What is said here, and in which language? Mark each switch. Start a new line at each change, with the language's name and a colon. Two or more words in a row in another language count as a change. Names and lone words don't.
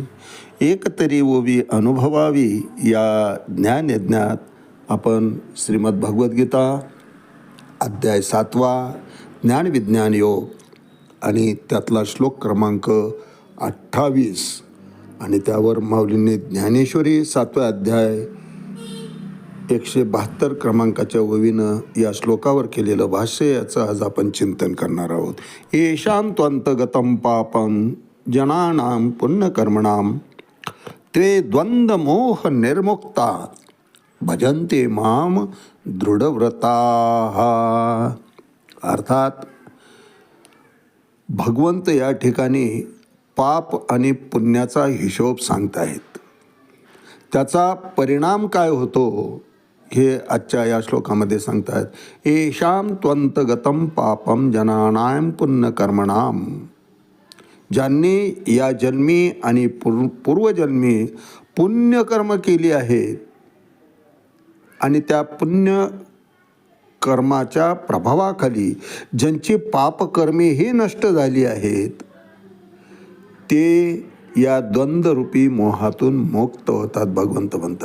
Marathi: एकतरी ओवी अनुभवावी या ज्ञानयज्ञात आपण श्रीमद भगवद्गीता अध्याय 7 ज्ञानविज्ञान योग आणि त्यातला श्लोक क्रमांक 28 आणि त्यावर माऊलींनी ज्ञानेश्वरी 7 अध्याय 172 क्रमांकाच्या ओवीनं या श्लोकावर केलेलं भाष्य याचं आज आपण चिंतन करणार आहोत.
Sanskrit: येषां त्वंतगतं पापं जनानां पुण्यकर्मणां ते द्वंद्वमोह निर्मुक्ता भजन्ते माम दृढव्रताः.
Marathi: अर्थात भगवंत या ठिकाणी पाप आणि पुण्याचा हिशोब सांगतायत. त्याचा परिणाम काय होतो हे आजच्या या श्लोकामध्ये सांगतात.
Sanskrit: येषां त्वंतगतं पापं जनानां पुण्यकर्मणां.
Marathi: ज्यांनी या जन्मी आणि पूर्वजन्मी पुण्यकर्म केली आहेत आणि त्या पुण्य कर्माच्या प्रभावाखाली ज्यांची पापकर्मेही नष्ट झाली आहेत, ते या द्वंद्वरूपी मोहातून मुक्त होतात भगवंत म्हणतात.